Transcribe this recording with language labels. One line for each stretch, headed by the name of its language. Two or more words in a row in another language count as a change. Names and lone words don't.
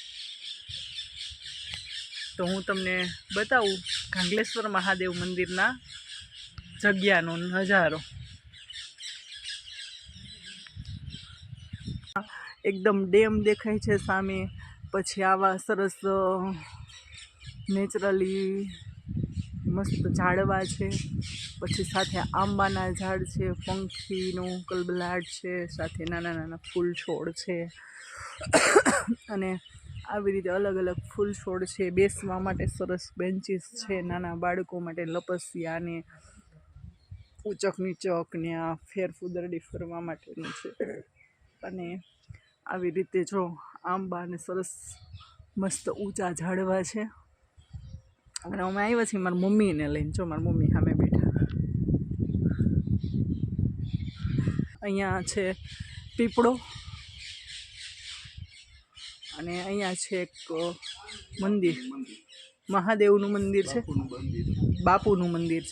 Gujarati: તો હું તમને બતાવું ઘાંઘલેશ્વર મહાદેવ મંદિરના જગ્યાનો નજારો। એકદમ ડેમ દેખાય છે સામે, પછી આવા સરસ નેચરલી મસ્ત ઝાડવા છે, પછી સાથે આંબાના ઝાડ છે, પંખીનો કલબલાટ છે, સાથે નાના નાના ફૂલ છોડ છે અને આવી રીતે અલગ અલગ ફૂલ છોડ છે। બેસવા માટે સરસ બેંચીસ છે, નાના બાળકો માટે લપસિયા ને ઊંચક નીચક ને આ ફેરફુદરડી ફરવા માટેનું છે। अने આવી રીતે જો આંબા ને સરસ મસ્ત ઊંચા ઝાડવા છે। અને અમે આવ્યા છીએ મારી મમ્મીને લઈને। જો મારી મમ્મી સામે બેઠા। અહીંયા છે પીપળો અને અહીંયા છે એક મંદિર, મહાદેવનું મંદિર છે, બાપુનું મંદિર છે।